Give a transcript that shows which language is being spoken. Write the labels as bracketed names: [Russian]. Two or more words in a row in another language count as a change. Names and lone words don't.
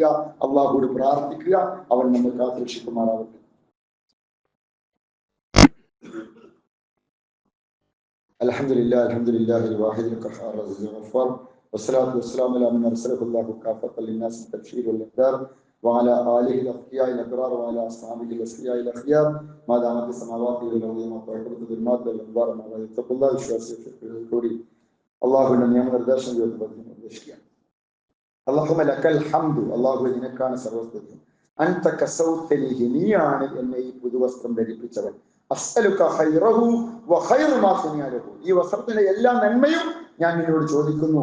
[Malayalam] അള്ളാഹുവോട് പ്രാർത്ഥിക്കുക, അവൻ നമ്മൾ കാത്തുരക്ഷിക്കുമാറാവട്ടെ. [Arabic] الحمد لله الواحد القهار العزيز الغفار والصلاة والسلام على من أرسله الله كافة للناس تبشيرا وإنذارا وعلى آله الأتقياء الأبرار وعلى أصحابه الأصفياء الأخيار ما دامت السماوات والأرض وطاعت الظلمات والأنوار ما اتقوا الله [Malayalam] വിശ്വാസികളെ അള്ളാഹുവിന്റെ നിയമനിർദ്ദേശം നിർദ്ദേശിക്കുകയാണ്. [Arabic] اللهم لك الحمد, [Malayalam] അള്ളാഹു നിനക്കാണ് സർവസ്തുതിയും. [Arabic] أنت كسوتنيه, [Malayalam] നീയാണ് എന്നെ ഈ പുതുവസ്ത്രം ധരിപ്പിച്ചവൻ. [Arabic] أسألك خيره وخير ما صنع له, [Malayalam] ഈ വസ്ത്രത്തിന്റെ എല്ലാ നന്മയും ഞാൻ നിന്നോട് ചോദിക്കുന്നു.